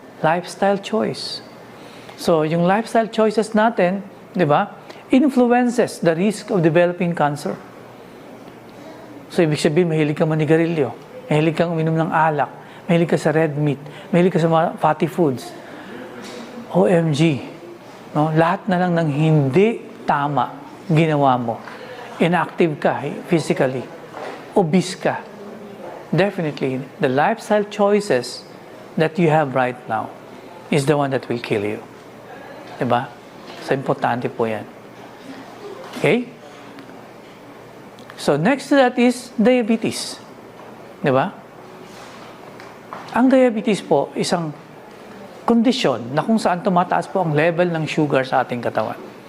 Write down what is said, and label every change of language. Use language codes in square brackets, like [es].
[en] Lifestyle choice. So, [tl] yung lifestyle choices natin, di ba, [en] influences the risk of developing cancer. [tl] So, ibig sabihin, mahilig ka manigarilyo, mahilig kang uminom ng alak, mahilig ka sa red meat, mahilig ka sa mga fatty foods. OMG. No? Lahat na lang ng hindi tama ginawa mo. Inactive ka physically. Obese ka. [en] Definitely, the lifestyle choices that you have right now is the one that will kill you. Diba? So, [tl] importante po yan. [en] Okay? So, next to that is diabetes. [tl] Diba? Ang diabetes po, isang kondisyon na kung saan tumataas po ang level ng sugar sa ating katawan.